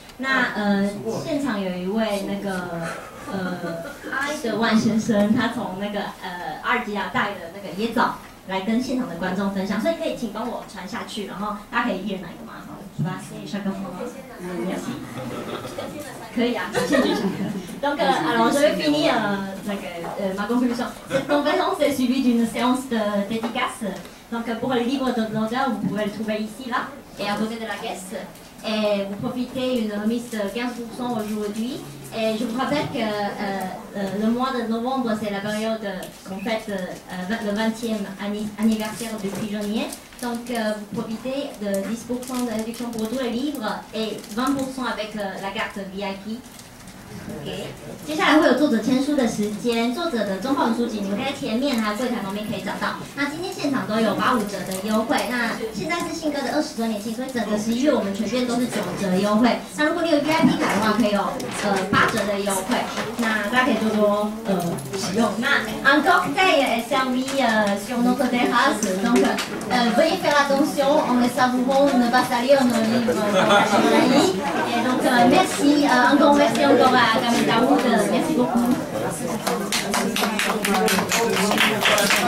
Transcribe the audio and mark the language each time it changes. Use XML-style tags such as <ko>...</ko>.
<zh>那现场有一位那个埃德万先生，他从那个阿尔及利亚带的那个椰枣来跟现场的观众分享，所以可以请帮我传下去，然后大家可以一人拿一个吗？好，是吧？谢谢下个可以啊，先举手。</zh> <fr>Donc, alors je vais finir ma conclusion. Cette conférence est suivie d'une séance de dédicace. Donc, pour les livres de l'auteur, vous pouvez le trouver ici, là, et à côté de la caisse. Et vous profitez d'une remise de 15% aujourd'hui. Et je vous rappelle que le mois de novembre, c'est la période qu'on fête le 20e anniversaire du pigeonnier. Donc, vous profitez de 10% de réduction pour tous les livres et 20% avec la carte VIP.</fr> <zh>接下来会有作者签书的时间，作者的中华文书籍你们可以在前面还有柜台旁边可以找到。那今天现场都有85折的优惠，那现在是信哥的20周年庆，所以整个11月我们全店都是9折优惠。那如果你有 VIP 卡的话，可以有8折的优惠，那大家可以多多使用。</zh> <fr>那 encore est servi sur notre terrasse, donc veuillez faire attention en les savourant, ne pas salir nos livres dans la librairie. Et donc merci, un grand merci encore à Kamel Daoud. Merci beaucoup.</fr>